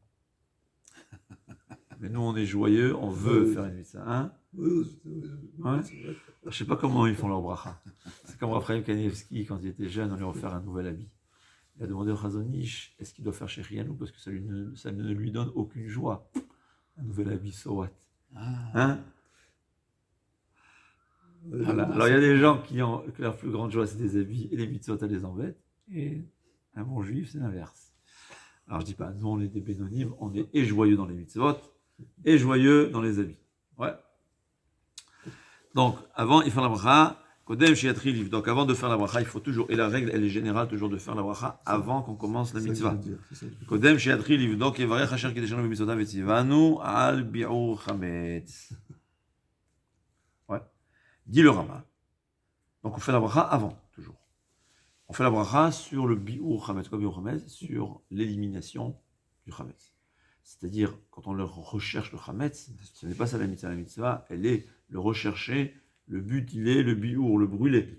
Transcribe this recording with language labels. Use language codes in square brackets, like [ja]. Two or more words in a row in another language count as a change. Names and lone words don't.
[fr] Mais nous, on est joyeux, on veut faire une mitzvah. Hein? Ouais. Je ne sais pas comment ils font leur bracha. C'est comme Raphaël Kanievski, quand il était jeune, on lui a offert un nouvel habit. Il a demandé au Chazon Ish, est-ce qu'il doit faire chez Rianou parce que ça ne lui donne aucune joie. Un nouvel habit, [en] so what? [fr] Hein? Voilà. Alors il y a des gens que leur plus grande joie c'est des habits et les mitzvot elles les embêtent. Et un bon juif c'est l'inverse. Alors je dis pas, nous on est des bénonymes, on est et joyeux dans les mitzvot et joyeux dans les habits. Ouais. Donc avant il faut la bracha. Donc avant de faire la bracha, il faut toujours, et la règle elle est générale toujours de faire la bracha avant qu'on commence la mitzvah. [he] קודם שיתחיל לבדוק יברך אשר קדשנו במצוותיו וציונו על ביעור חמץ. [fr] Ouais. Dit le Rama. Donc on fait la bracha avant, toujours. On fait la bracha sur le [he] ביעור חמץ. [fr] Quoi [he] ביעור חמץ? [fr] Sur l'élimination du chametz. C'est-à-dire, quand on le recherche le chametz, ce n'est pas ça la mitzvah. La mitzvah, elle est le rechercher. Le but, il est le bi'ur, le brûler.